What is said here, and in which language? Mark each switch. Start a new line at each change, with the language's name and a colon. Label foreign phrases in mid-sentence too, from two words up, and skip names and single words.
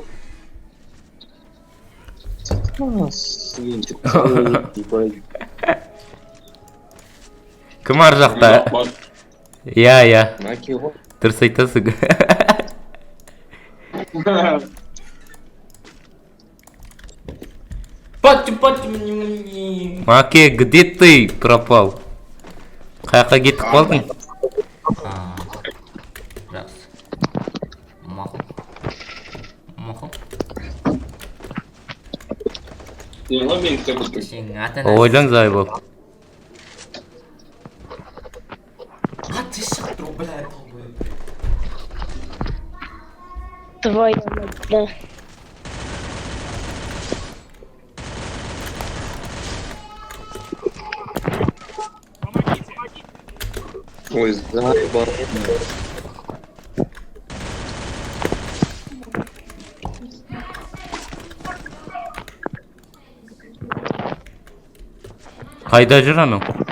Kazakh: Кім ар жақта? Иә. Наки ғой. Дұрыс айтасың. Маке,
Russian: где ты пропал?
Kazakh: Қаяққа кетіп қалдың? Жақсы. Мақұл. Ойлаңыз ай бол.
Russian: Твоя мать, да. Ой, заебал.
Kazakh: Қайда жүр анау?